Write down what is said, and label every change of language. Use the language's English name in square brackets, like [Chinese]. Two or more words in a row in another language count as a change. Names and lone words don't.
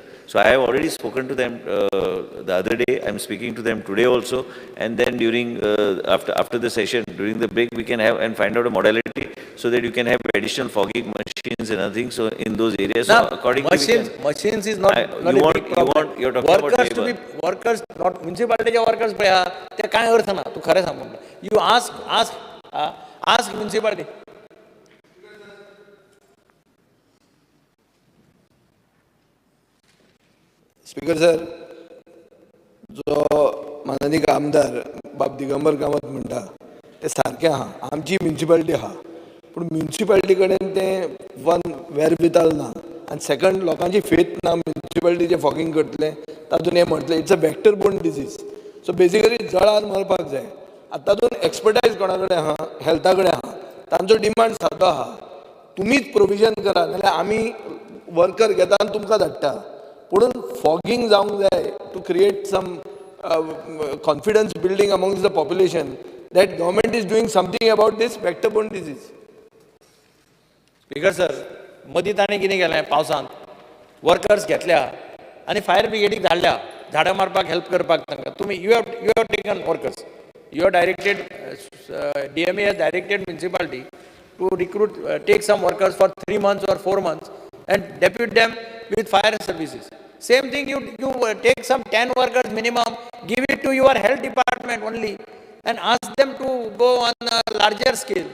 [English] So I have already spoken to them the other day. I am speaking to them today also, and then during after the session, during the break, we can have and find out a modality so that you can have additional fogging machines and other things. So in those areas, so accordingly, machines is not a big problem. You're talking workers about labor. Workers, not municipality workers. [Konkani] पळया ते काय अर्थ ना. तू खरें सांग. [English] You ask municipality. [Konkani] स्पीकर सर, जो माननीय आमदार बाब दिगंबर कामत म्हणटा ते सारकें आहा. आमची म्युन्सिपाल्टी आहा, पूण म्युन्सिपाल्टी कडेन तें वन वेरविताल ना, आनी सेकंड लोकांची फेथ ना म्युन्सिपाल्टीचे फॉगिंग करतले. तातूंत हें म्हटलें [English] it's a vector borne disease. so basically [Konkani] जळान मरपाक जाय. आतां तातूंत एक्सपर्टायज कोणा कडेन आहा, हेल्था कडेन आहा, तांचो डिमांड सारको आहा. तुमीच प्रोविजन करा, नाल्यार आमी वर्कर घेता आनी तुमकां धाडटा. पुणून फॉगिंग जावंक जाय [English] to create some confidence building amongst the population that government is doing something about these vector borne disease. [Konkani] स्पीकर सर, मदीं ताणें कितें केलें पावसांत वर्कर्स घेतल्या आनी फायर ब्रिगेडीक धाडल्या झाडां मारपाक हेल्प करपाक तांकां. [English] तुमी you have taken workers, you have directed, DMA has directed municipality to recruit, take some workers for 3 months or 4 months and depute them with fire services. Same thing, you take some 10 workers minimum, give it to your health department only and ask them to go on a larger scale.